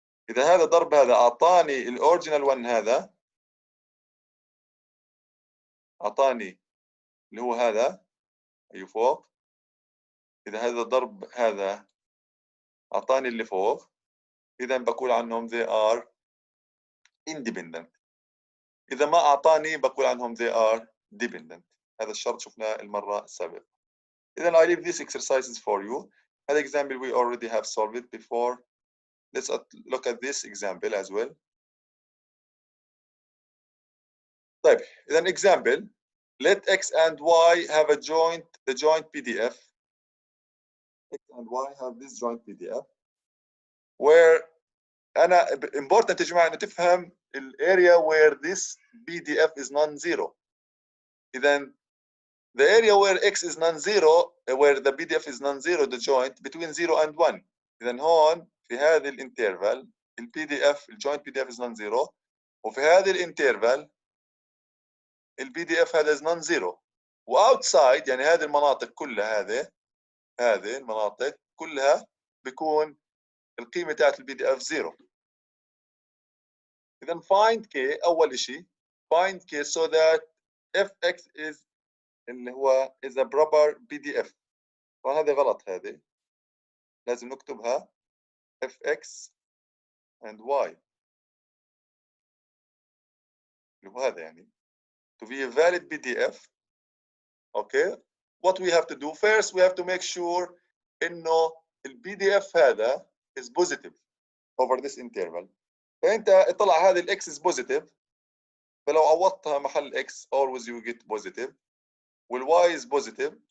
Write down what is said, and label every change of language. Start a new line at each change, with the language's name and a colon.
Arabic: اذا هذا ضرب هذا اعطاني الاوريجينال 1, هذا اعطاني اللي هو هذا اي فوق. اذا هذا ضرب هذا اعطاني اللي فوق, اذا بقول عنهم
English: they are independent.
Arabic: اذا ما اعطاني بقول عنهم
English: they are dependent.
Arabic: هذا الشرط شفناه المره السابقه.
English: اذا I leave these exercises for you.
Arabic: هذا
English: example we already have solved it before. Let's look at this example as well.
Arabic: طيب اذا
English: example, let x and y have a joint PDF. X and y have this joint PDF where أنا important
Arabic: يا جماعة إنه تفهم
English: area where this PDF is non-zero. إذا the area where x is non-zero, where the PDF is non-zero, the joint between 0 and 1.
Arabic: إذا هون في هذه الانترفال البي دي اف الجوينت بي دي اف از نون زيرو، وفي هذه الانترفال البي دي اف هذا از نون زيرو، واوتسايد يعني هذه المناطق كلها هذه المناطق كلها بيكون القيمه تاعت البي دي اف زيرو.
English: اذا find k
Arabic: اول شيء
English: find k so that fx is
Arabic: اللي هو
English: is a proper PDF.
Arabic: وهذا غلط، هذه لازم نكتبها fx and y اللي هو هذا يعني
English: to be a valid PDF. okay, what we have to do first we have to make sure
Arabic: انه ال
English: PDF هذا is positive over this interval.
Arabic: فانت اطلع هذه الاكس
English: is positive،
Arabic: فلو عوضتها محل x always you get positive، والy is positive.